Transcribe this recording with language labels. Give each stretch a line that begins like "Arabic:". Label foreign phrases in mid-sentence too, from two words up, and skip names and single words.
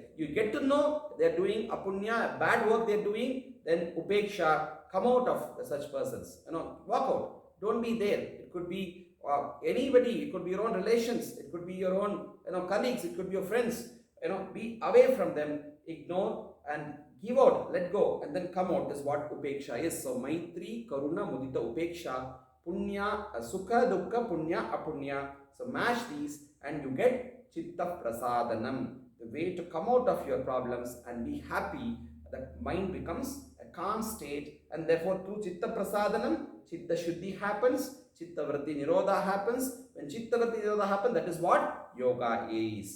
English: You get to know they're doing apunya, bad work they're doing, then upeksha, come out of such persons. Walk out. Don't be there. It could be anybody, it could be your own relations, it could be your own colleagues, it could be your friends. Be away from them, ignore and give out, let go, and then come out is what upeksha is.
Sanskrit: So Maitri, Karuna, Mudita, Upeksha, Punya, Sukha, Dukkha, Punya, Apunya.
English: So mash these and you get
Sanskrit: Chitta Prasadanam,
English: the way to come out of your problems and be happy. That mind becomes a calm state, and therefore through
Sanskrit: Chitta Prasadanam, Chitta Shuddhi
English: happens,
Sanskrit: Chitta Vritti Nirodha
English: happens. When
Sanskrit: Chitta Vritti Nirodha
English: happens, that is what yoga is.